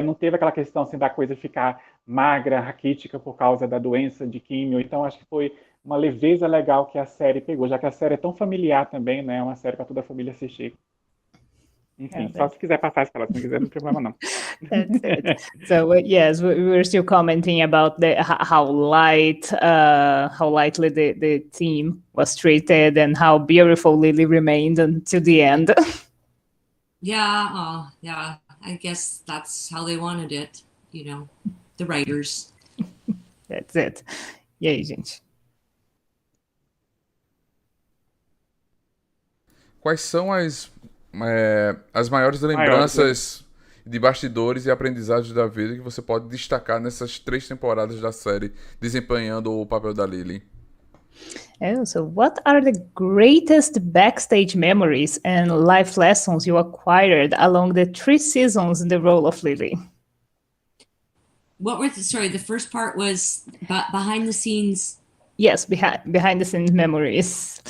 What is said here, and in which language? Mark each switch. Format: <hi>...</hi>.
<pt>Não teve aquela questão assim da coisa ficar magra, raquítica por causa da doença de químio. Então acho que foi uma leveza legal que a série pegou, já que a série é tão familiar também, né? É uma série para toda a família assistir. Enfim, só se quiser passar isso para ela, se não quiser, não tem problema não.</pt> <en>That's it. So yes, we were still commenting about how lightly the team was treated and how beautiful Lily remained until the end. Yeah, I guess that's how they wanted it, the writers. That's it.</en> <pt>E aí, gente? Quais são as maiores lembranças de bastidores e aprendizagens da vida que você pode destacar nessas 3 temporadas da série, desempenhando o papel da Lily?</pt> <en>So what are the greatest backstage memories and life lessons you acquired along the 3 seasons in the role of Lily? What were the first part was behind the scenes. Yes, behind the scenes memories.</en>